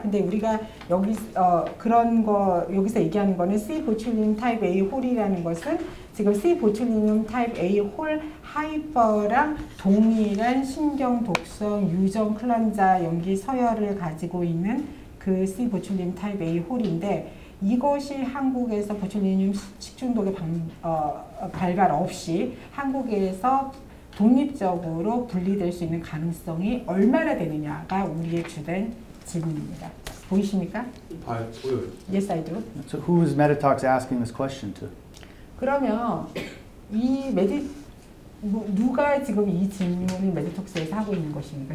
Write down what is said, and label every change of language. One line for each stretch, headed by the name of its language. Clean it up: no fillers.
Korean: 근데 우리가 여기서 얘기하는 거는 C 보출리늄 타입 A 홀이라는 것은 지금 C 보출리늄 타입 A 홀 하이퍼랑 동일한 신경 독성 유전 클런자 염기 서열을 가지고 있는 그 C 보출리늄 타입 A 홀인데 이것이 한국에서 보출리늄 식중독의 발발 없이 한국에서 독립적으로 분리될 수 있는 가능성이 얼마나 되느냐가 우리의 주된 질문입니다. 보이십니까? 보여요.
English: Yes, I do. So who is Meditox asking this question to?
Korean: 그러면 이 누가 지금 이 질문을 메디톡스에서 하고 있는 것입니까?